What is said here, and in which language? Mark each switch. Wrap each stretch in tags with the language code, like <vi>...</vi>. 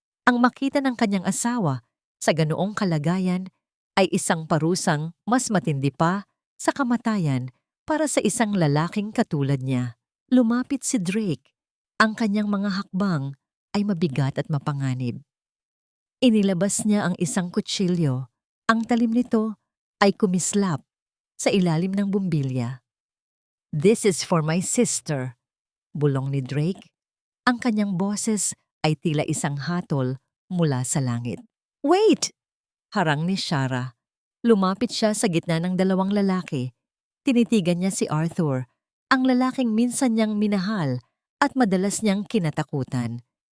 <tl>Ang makita ng kanyang asawa sa ganoong kalagayan ay isang parusang mas matindi pa sa kamatayan para sa isang lalaking katulad niya. Lumapit si Drake. Ang kanyang mga hakbang ay mabigat at mapanganib. Inilabas niya ang isang kutsilyo. Ang talim nito ay kumislap sa ilalim ng bumbilya.</tl> <en>This is for my sister,</en> <tl>bulong ni Drake. Ang kanyang boses ay tila isang hatol mula sa langit. Wait! Harang ni Shara. Lumapit siya sa gitna ng dalawang lalaki. Tinitigan niya si Arthur, ang lalaking minsan niyang minahal at madalas niyang kinatakutan.</tl>